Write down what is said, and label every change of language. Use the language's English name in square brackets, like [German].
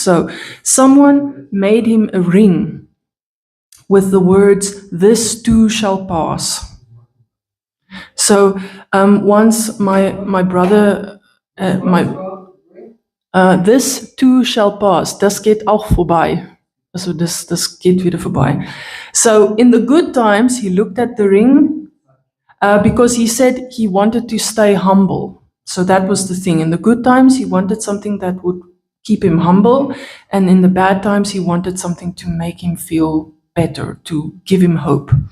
[English] So someone made him a ring with the words, "This too shall pass." So once my brother, this too shall pass. [German] Das geht auch vorbei. Also das geht wieder vorbei. [English] So in the good times, he looked at the ring because he said he wanted to stay humble. So that was the thing. In the good times, he wanted something that would keep him humble. And in the bad times, he wanted something to make him feel better, to give him hope.